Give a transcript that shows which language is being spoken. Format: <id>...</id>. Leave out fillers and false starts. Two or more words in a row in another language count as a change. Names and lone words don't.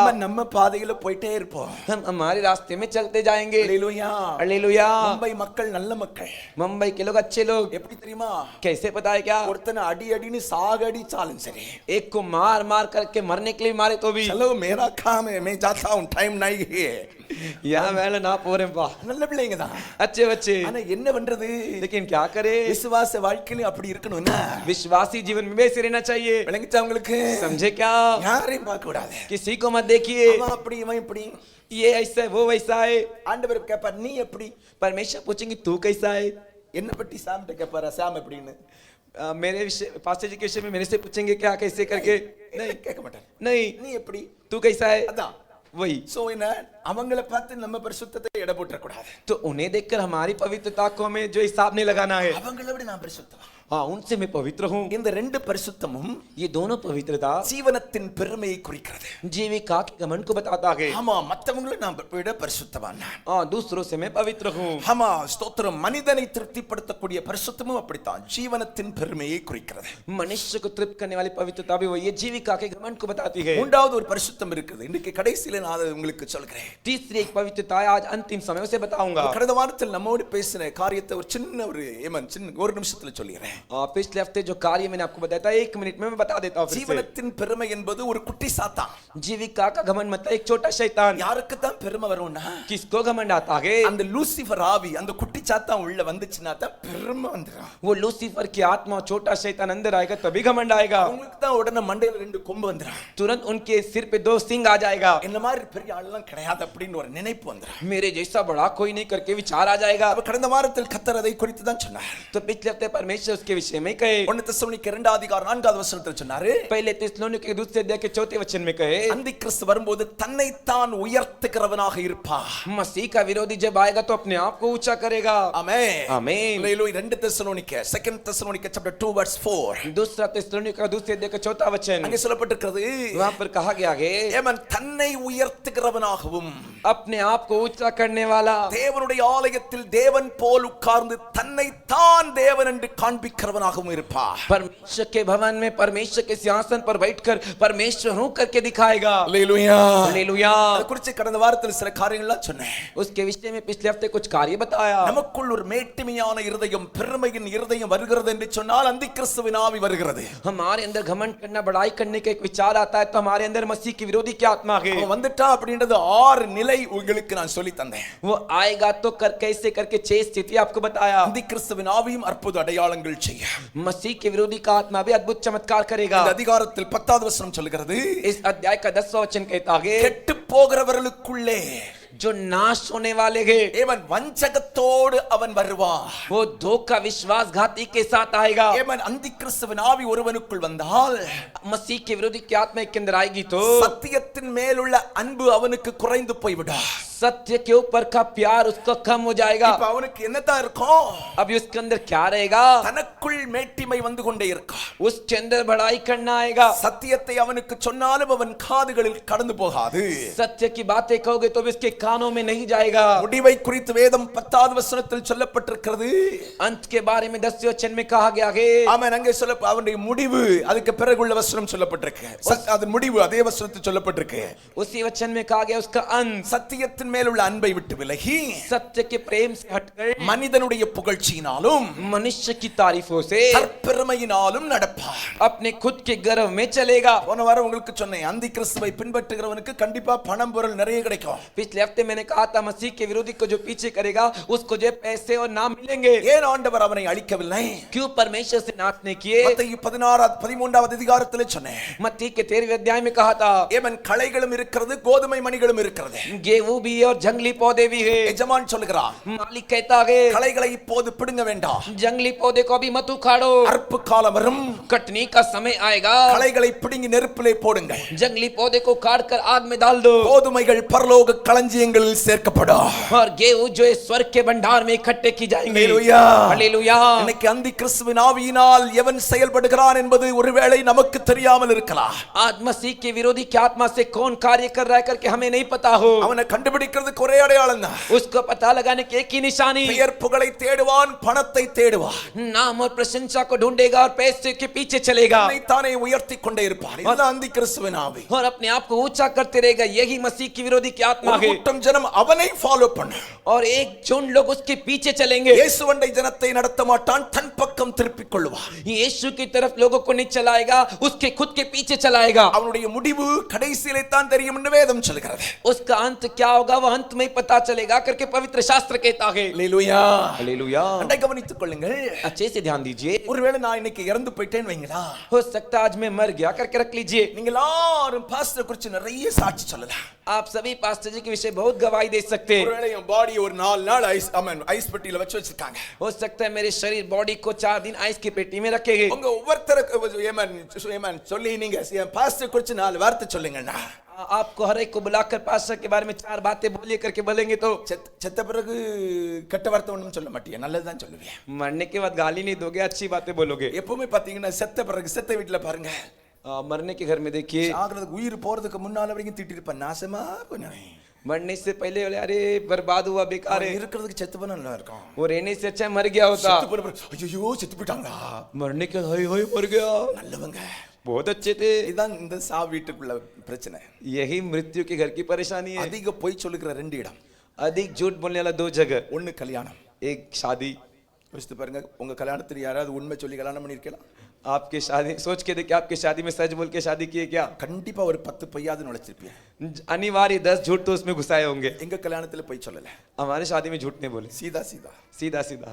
<ta>நம்ம பாதையில போயிட்டே இருப்போம்.</ta> <hi>हम हमारे रास्ते में चलते जाएंगे।</hi> <ta>அல்லேலூயா.</ta> <hi>हालेलुया।</hi> <ta>மும்பை மக்கள் நல்ல மக்கள்.</ta> <hi>मुंबई के लोग अच्छे लोग।</hi> <ta>எப்படி தெரியுமா?</ta> <hi>कैसे पता है क्या?</hi> <ta>ஒருத்தனை அடி அடின்னு சாகடிச்சாலும் சரி,</ta> <hi>एक को मार मार करके मरने के लिए मारे तो भी चलो मेरा काम है, मैं जाता हूं, टाइम नहीं है. यहाँ मैंने ना पोरे पा</hi> <ta>நல்ல பிள்ளைங்க தான்.</ta> <hi>अच्छे बच्चे,</hi> <ta>ஆனா என்ன பண்றது?</ta> <hi>लेकिन क्या करे?</hi> <ta>விசுவாச வாழ்க்கையில அப்படி இருக்கணும்னா</ta> <hi>विश्वासी जीवन में वैसे रहना चाहिए।</hi> <ta>விளங்கிச்சா உங்களுக்கு?</ta> <hi>समझे क्या?</hi> <ta>யாரையும் பார்க்க கூடாது.</ta> <hi>किसी को मत देखिए</hi> <ta>அவன் அப்படி இவன் இப்படி.</ta> <hi>ये ऐसा है वो वैसा है।</hi> <ta>ஆண்டவர் கேட்பார், நீ எப்படி?</ta> <hi>परमेश्वर पूछेंगे तू कैसा है।</hi> <ta>என்ன பற்றி சாம்கிட்ட கேட்பாரா, சாம் எப்படின்னு?</ta> <hi>मेरे विषय पास्टर जी के विषय में मेरे से पूछेंगे क्या कैसे करके?</hi> <ta>नहीं கேட்க மாட்டார்.</ta> <hi>नहीं,</hi> <ta>நீ எப்படி?</ta> <hi>तू कैसा है,</hi> <ta>அதான்.</ta> <hi>वही।</hi> <ta>சோ என்ன, அவங்கள பார்த்து நம்ம பரிசுத்தத்தை எடை போட்டுற கூடாது.</ta> <hi>तो उन्हें देखकर हमारी पवित्रता को हमें जो हिसाब नहीं लगाना है।</hi> <ta>அவங்கள விட நான் பரிசுத்தவான்.</ta> <hi>हाँ, उनसे मैं पवित्र हूँ।</hi> <ta>இந்த ரெண்டு பரிசுத்தமும்</ta> <hi>ये दोनों पवित्रता</hi> <ta>ஜீவனத்தின் பெருமையை குறிக்கிறது.</ta> <hi>जीविका के घमंड को बताता है।</hi> <ta>ஆமா, மத்தவங்கள நான் விட பரிசுத்தவான் நான்.</ta> <hi>हाँ, दूसरों से मैं पवित्र हूँ।</hi> <ta>ஆமா, ஸ்தோத்திரம். மனிதனை திருப்திப்படுத்தக்கூடிய பரிசுத்தமும் அப்படித்தான் ஜீவனத்தின் பெருமையை குறிக்கிறது.</ta> <hi>मनुष्य को तृप्त करने वाली पवित्रता भी वही है, जीविका के घमंड को बताती है।</hi> <ta>மூன்றாவது ஒரு பரிசுத்தம் இருக்குது. இன்னைக்கு கடைசியில நான் அதை உங்களுக்கு சொல்கிறேன்.</ta> <hi>तीसरी एक पवित्रता है, आज अंतिम समय से बताऊंगा।</hi> <ta>கடந்த வாரத்தில் நம்மோடு பேசின காரியத்தை ஒரு சின்ன ஒரு நிமிஷத்துல சொல்லிடுறேன்.</ta> <hi>पिछले हफ्ते जो कार्य मैंने आपको बताया था 1 मिनट में मैं बता देता हूँ।</hi> <ta>ஜீவனத்தின் பெருமை என்பது ஒரு குட்டி சாத்தான்.</ta> <hi>जीविका का घमंड मतलब एक छोटा शैतान।</hi> <ta>யாருக்கு தான் பெருமை வரும்னா,</ta> <hi>किसको घमंड आता है?</hi> <ta>அந்த லூசிஃபர் ஆவி, அந்த குட்டி சாத்தான் உள்ள வந்துச்சுன்னா தான் பெருமை வந்துடும்.</ta> <hi>वो लूसीफर की आत्मा छोटा शैतान अंदर आएगा तभी घमंड आएगा।</hi> <ta>உங்களுக்கு தான் உடனே மண்டையில 2 கொம்பு வந்துடும்.</ta> <hi>तुरंत उनके सिर पे 2 सिंग आ जाएगा।</hi> <ta>என்ன மாதிரி பெரிய ஆளெல்லாம் கிடையாது அப்படின்னு ஒரு நினைப்பு வந்துடும்.</ta> <hi>मेरे जैसा बड़ा कोई नहीं करके विचार आ जाएगा।</hi> <ta>அப்ப கடந்த வாரத்தில் கர்த்தர் அதை குறித்து தான் சொன்னார்.</ta> <hi>तो पिछले पिछले हफ्ते परमेश्वर उसके विषय में कहे।</hi> <ta>1 தெசலோனிக்கேயர் 2 அதிகாரம் 4வது வசனத்தில் சொன்னாரு,</ta> <hi>पहले थिस्सलुनीके के दूसरे अध्याय के 4थे वचन में कहे,</hi> <ta>அந்தி கிறிஸ்து வரும்போது தன்னைத்தான் உயர்த்துகிறவனாக இருப்பார்.</ta> <hi>मसीह का विरोधी जब आएगा तो अपने आप को ऊंचा करेगा।</hi> <ta>ஆமென்.</ta> <hi>आमीन।</hi> <ta>ஹalleluya. 2 தெசலோனிக்கேயர் 2 தெசலோனிக்கேயர்</ta> <en>chapter 2 verse 4.</en> <hi>दूसरा थिस्सलुनीके का दूसरे अध्याय का 4था वचन,</hi> <ta>அங்கே சொல்லப்பட்டிருக்கிறது,</ta> <hi>वहां पर कहा गया है,</hi> <ta>ஏமன் தன்னை உயர்த்துகிறவனாகவும்</ta> <hi>अपने आप को ऊंचा करने वाला,</hi> <ta>தேவனுடைய ஆலயத்தில் தேவன் போல் உட்கார்ந்து தன்னைத்தான் தேவன் என்று காண்பிக்கிறவனாகவும் இருப்பார்.</ta> <hi>परमेश्वर के भवन में परमेश्वर के सिंहासन पर बैठकर परमेश्वर हूं करके दिखाएगा।</hi> <ta>ஹalleluya.</ta> <hi>हालेलुया।</hi> <ta>அது குறித்து கடந்த வாரத்தில் சில காரியங்கள்லாம் சொன்னேன்.</ta> <hi>उसके विषय में पिछले हफ्ते कुछ कार्य बताया।</hi> <ta>நமக்குள் ஒரு மேட்டிமையான இருதயம், பெருமையின் இருதயம் வருகிறது என்று சொன்னால் அந்தி கிறிஸ்துவின் ஆவி வருகிறது.</ta> <hi>हमारे अंदर घमंड करना, बड़ाई करने का एक विचार आता है तो हमारे अंदर मसीह के विरोधी की आत्मा है।</hi> <ta>அவன் வந்துட்டா அப்படின்றது 6 நிலை உங்களுக்கு நான் சொல்லி தந்தேன்.</ta> <hi>वो आएगा तो कर कैसे करके 6 स्थिति आपको बताया।</hi> <ta>அந்தி கிறிஸ்துவின் ஆவியும் அற்புத அடையாளங்கள் செய்ய,</ta> <hi>मसीह के विरोधी का आत्मा भी अद्भुत चमत्कार करेगा।</hi> <ta>இந்த அதிகாரத்தில் 10வது வசனம் சொல்கிறது,</ta> <hi>इस अध्याय का 10वां वचन कहता है,</hi> <ta>கெட்டு போகிறவர்களுக்குள்ளே</ta> <hi>जो नाश होने वाले हैं</hi> <ta>ஏவன் வஞ்சகத்தோடு அவன் வருவான்.</ta> <hi>वो धोखा विश्वासघाती के साथ आएगा।</hi> <ta>ஏவன் அந்தி கிறிஸ்துவின் ஆவி ஒருவனுக்குள் வந்தால்</ta> <hi>मसीह के विरोधी की आत्मा के अंदर आएगी तो</hi> <ta>சத்தியத்தின் மேலுள்ள அன்பு அவனுக்கு குறைந்து போய்விடும்.</ta> <hi>सत्य के ऊपर का प्यार उसका कम हो जाएगा।</hi> <ta>இப்ப அவனுக்கு என்னதான் இருக்கும்?</ta> <hi>अभी उसके अंदर क्या रहेगा?</hi> <ta>தனக்குள் மேட்டிமை வந்து கொண்டே இருக்கும்.</ta> <hi>उसके अंदर बड़ाई करना आएगा।</hi> <ta>சத்தியத்தை அவனுக்கு சொன்னாலும் அவன் காதுகளில் கடந்து போகாது.</ta> <hi>सत्य की बातें कहोगे तो भी उसके कानों में नहीं जाएगा।</hi> <ta>முடிவை குறித்து வேதம் 10வது வசனத்தில் சொல்லப்பட்டிருக்கிறது.</ta> <hi>अंत के बारे में 10वें वचन में कहा गया है।</hi> <ta>ஆமென். அங்கே சொல்ல அவனுடைய முடிவு அதுக்கு பிறகுள்ள வசனம் சொல்லப்பட்டிருக்கு. அது முடிவு அதே வசனத்தில் சொல்லப்பட்டிருக்கு.</ta> <hi>उसी वचन में कहा गया उसका अंत</hi> <ta>சத்தியத்தின் மேலுள்ள அன்பை விட்டு விலகி</ta> <hi>सत्य के प्रेम से हटकर</hi> <ta>மனிதனுடைய புகழ்ச்சியினாலும்</ta> <hi>मनुष्य की तारीफों से</hi> <ta>தற்பெருமையினாலும் நடப்பார்.</ta> <hi>अपने खुद के गर्व में चलेगा।</hi> <ta>போன வாரம் உங்களுக்கு சொன்னேன், அந்தி கிறிஸ்துவை பின்பற்றுகிறவனுக்கு கண்டிப்பா பணம் பொருள் நிறைய கிடைக்கும்.</ta> <hi>पिछले हफ्ते मैंने कहा था मसीह के विरोधी को जो पीछे करेगा उसको जो पैसे और नाम मिलेंगे।</hi> <ta>ஏன் ஆண்டவர் அவனை அழிக்கவில்லை?</ta> <hi>क्यों परमेश्वर से नाश नहीं किए?</hi> <ta>மத்தேயு 13வது அதிகாரத்திலே சொன்னேன்.</ta> <hi>मत्ती के 13वें अध्याय में कहा था,</hi> <ta>ஏமன் களைகளும் இருக்கிறது, கோதுமை மணிகளும் இருக்கிறது.</ta> <hi>गेहूं भी और जंगली पौधे भी है।</hi> <ta>எஜமான் சொல்கிறார்,</ta> <hi>मालिक कहता है</hi> <ta>களைகளை இப்போது பிடுங்க வேண்டாம்,</ta> <hi>जंगली पौधे को अभी मत उखाड़ो,</hi> <ta>அறுப்பு காலம் வரும்,</ta> <hi>कटनी का समय आएगा,</hi> <ta>களைகளை பிடுங்கி நெருப்பிலே போடுங்கள்,</ta> <hi>जंगली पौधे को काट कर आग में डाल दो,</hi> <ta>கோதுமைகள் பரலோக களஞ்சியங்களில் சேர்க்கப்படும்.</ta> <hi>और गेहूं जो है स्वर्ग के भंडार में इकट्ठे की जाएंगे। हालेलुया, हालेलुया।</hi> <ta>இன்னைக்கு அந்தி கிறிஸ்துவின் ஆவியினால் எவன் செயல்படுகிறான் என்பது ஒருவேளை நமக்கு தெரியாமல் இருக்கலாம்.</ta> <hi>आज मसीह के विरोधी की आत्मा से कौन कार्य कर रहा है करके हमें नहीं पता हो।</hi> <ta>அவனை கண்டுபிடிக்கிறதுக்கு ஒரே அடையாளம் தான்,</ta> <hi>उसको पता लगाने की एक ही निशानी,</hi> <ta>பெயர் புகழை தேடுவான், பணத்தை தேடுவான்,</ta> <hi>नाम और प्रशंसा को ढूंढेगा और पैसे के पीछे चलेगा</hi> <ta>தானே உயர்த்தி கொண்டே இருப்பான். இதுதான் அந்தி கிறிஸ்துவின் ஆவி.</ta> <hi>और अपने आप को ऊंचा करते रहेगा। यही मसीह की विरोधी की आत्मा</hi> <ta>ஒரு</ta> <hi>है।</hi> <ta>கூட்டம் ஜனம் அவனை ஃபாலோ பண்ண,</ta> <hi>और एक झुंड लोग उसके पीछे चलेंगे।</hi> <ta>இயேசுவண்டை ஜனத்தை நடத்த மாட்டான், தன் பக்கம் திருப்பிக் கொள்வான்.</ta> <hi>यीशु की तरफ लोगों को नहीं चलाएगा, उसके खुद के पीछे चलाएगा।</hi> <ta>அவனுடைய முடிவு கடைசியிலே தான் தெரியும் என்று வேதம் சொல்கிறது.</ta> <hi>उसका अंत क्या होगा वो अंत में ही पता चलेगा करके पवित्र शास्त्र कहता है।</hi> <ta>ஹalleluya,</ta> <hi>हालेलुया।</hi> <ta>அண்டை கவனித்துக் கொள்ளுங்கள்.</ta> <hi>अच्छे से ध्यान दीजिए।</hi> <ta>ஒருவேளை நான் இன்னைக்கு இறந்து போயிட்டேன்னு வைங்களா,</ta> <hi>हो सकता है आज मैं मर गया करके रख लीजिए।</hi> <ta>நீங்க எல்லாரும் பாஸ்டர் குறித்து நிறைய சாட்சி சொல்லலாம்.</ta> <hi>आप सभी पास्टर जी के विषय बहुत गवाही दे सकते हैं।</hi> <ta>ஒருவேளை என் பாடி ஒரு 4 நாள் ஐஸ் பெட்டியில வச்சு வச்சிருக்காங்க.</ta> <hi>हो सकता है मेरे शरीर बॉडी को 4 दिन आइस की पेटी में रखे गए।</hi> <ta>உங்க ஒவ்வொருத்தருக்கு ஏமன் சொல்லி நீங்க என் பாஸ்டர் குறித்து 4 வார்த்தை சொல்லுங்கண்ணா.</ta> <hi>आपको हर एक को बुलाकर पास्टर के बारे में 4 बातें बोलिए करके बोलेंगे तो</hi> <ta>செத்த பிறகு கெட்ட வார்த்தை ஒண்ணும் சொல்ல மாட்டீங்க, நல்லதுதான் சொல்லுவீங்க.</ta> <hi>मरने के बाद गाली नहीं दोगे, अच्छी बातें बोलोगे।</hi> <ta>எப்பவுமே பாத்தீங்கன்னா செத்த பிறகு செத்த வீட்டுல பாருங்க,</ta> <hi>मरने के घर में देखिए,</hi> <ta>சாகிறதுக்கு உயிர் போறதுக்கு முன்னால வரைக்கும் திட்டிருப்பேன், நாசமா போனே.</ta> <hi>मरने से पहले बोले अरे बर्बाद हुआ, बेकार है।</hi> <ta>இருக்கிறதுக்கு செத்து போனா நல்லா இருக்கும்.</ta> <hi>वो रहने से अच्छा मर गया होता।</hi> <ta>ஐயோ செத்து போயிட்டாங்களா,</ta> <hi>मरने के हाय हाय मर गया,</hi> <ta>நல்லவங்க</ta> <hi>बहुत अच्छे थे।</hi> <ta>இதான் இந்த சா வீட்டுக்குள்ள பிரச்சனை.</ta> <hi>यही मृत्यु के घर की परेशानी है।</hi> <ta>அதிக பொய் சொல்லுகிற 2 இடம்,</ta> <hi>अधिक झूठ बोलने वाला 2 जगह,</hi> <ta>ஒன்னு கல்யாணம்,</ta> <hi>एक शादी।</hi> <ta>யோசித்து பாருங்க, உங்க கல்யாணத்துல யாராவது உண்மை சொல்லி கல்யாணம் பண்ணிருக்கலாம்?</ta> <hi>आपके शादी सोच के देखिए, आपके शादी में सच बोल के शादी किए क्या?</hi> <ta>கண்டிப்பா ஒரு 10 பொய்யாவது நுழைச்சிருப்பீங்க.</ta> <hi>अनिवार्य 10 झूठ तो उसमें घुसाए होंगे।</hi> <ta>எங்க கல்யாணத்துல பொய் சொல்லல,</ta> <hi>हमारे शादी में झूठ नहीं बोले,</hi> <ta>சீதா சீதா.</ta> <hi>सीधा सीधा।</hi>